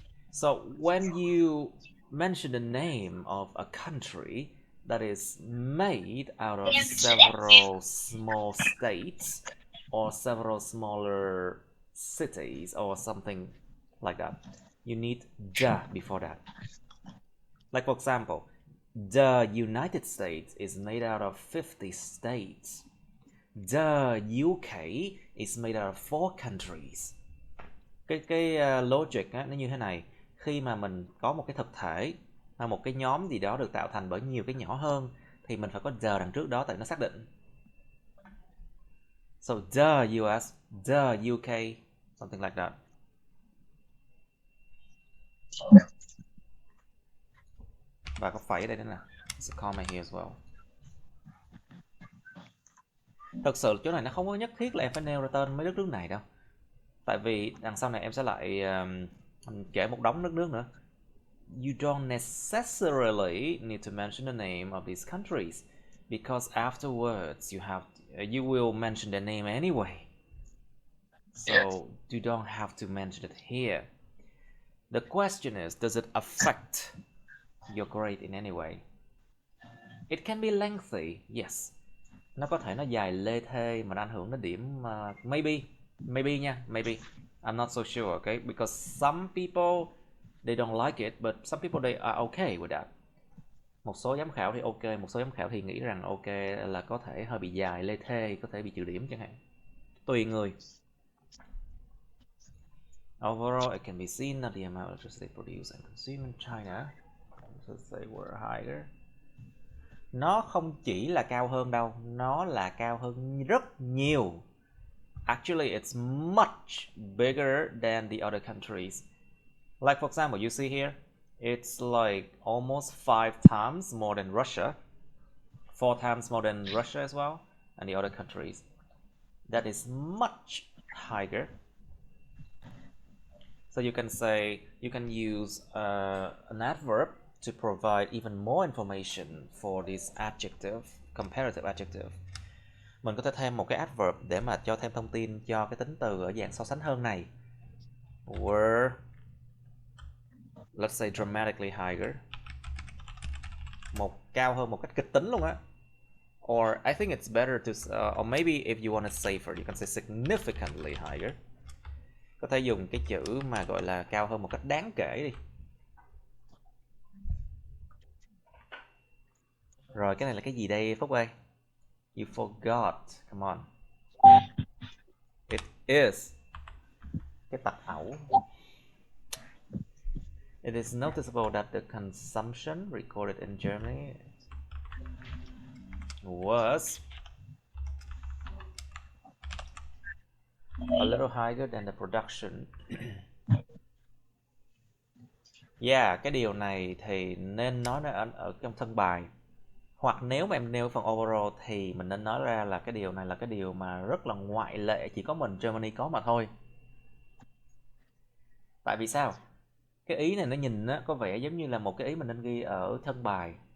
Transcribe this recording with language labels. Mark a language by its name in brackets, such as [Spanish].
[English] So when you mention the name of a country that is made out of several small states or several smaller cities or something like that, you need the before that. Like for example, the United States is made out of 50 states. The UK is made out of 4 countries. [Vietnamese] Cái logic á, nó như thế này. Khi mà mình có một cái thực thể hay một cái nhóm gì đó được tạo thành bởi nhiều cái nhỏ hơn thì mình phải có the đằng trước đó tại nó xác định. [English] So the US, the UK, something like that. [Vietnamese] Và có phẩy ở đây nữa nè. [English] There's a comma here as well. [Vietnamese] Thực sự chỗ này nó không có nhất thiết là em phải nêu ra tên mấy đất nước này đâu. Tại vì đằng sau này em sẽ lại kể một đống đất nước nữa. [English] You don't necessarily need to mention the name of these countries because afterwards you will mention their name anyway. So you don't have to mention it here. The question is, does it affect your grade in any way? It can be lengthy, yes. [Vietnamese] Nó có thể nó dài lê thê mà nó ảnh hưởng đến điểm maybe nha, maybe. [English] I'm not so sure, okay? Because some people they don't like it, but some people they are okay with that. [Vietnamese] Một số giám khảo thì ok, một số giám khảo thì nghĩ rằng ok là có thể hơi bị dài lê thê, có thể bị trừ điểm chẳng hạn. Tùy người. [English] Overall, it can be seen that the amount of electricity produced and consumed in China, because they were higher. [Vietnamese] Nó không chỉ là cao hơn đâu, nó là cao hơn rất nhiều. [English] Actually, it's much bigger than the other countries. Like for example, you see here, it's like almost 5 times more than Russia, 4 times more than Russia as well, and the other countries. That is much higher. So you can say, you can use an adverb to provide even more information for this adjective, comparative adjective. [Vietnamese] Mình có thể thêm một cái adverb để mà cho thêm thông tin cho cái tính từ ở dạng so sánh hơn này. [English] Were, let's say dramatically higher. [Vietnamese] Cao hơn một cách kịch tính luôn á. [English] Or I think it's better to, or maybe if you want it safer, you can say significantly higher. [Vietnamese] Có thể dùng cái chữ mà gọi là cao hơn một cách đáng kể đi. Rồi cái này là cái gì đây Phúc ơi? [English] You forgot. Come on. It is [Vietnamese] cái tật ẩu. [English] It is noticeable that the consumption recorded in Germany was a little higher than the production. [Vietnamese] Yeah, cái điều này thì nên nói ở trong thân bài. Hoặc nếu mà em nêu phần overall thì mình nên nói ra là cái điều này là cái điều mà rất là ngoại lệ, chỉ có mình Germany có mà thôi. Tại vì sao? Cái ý này nó nhìn á, có vẻ giống như là một cái ý mình nên ghi ở thân bài.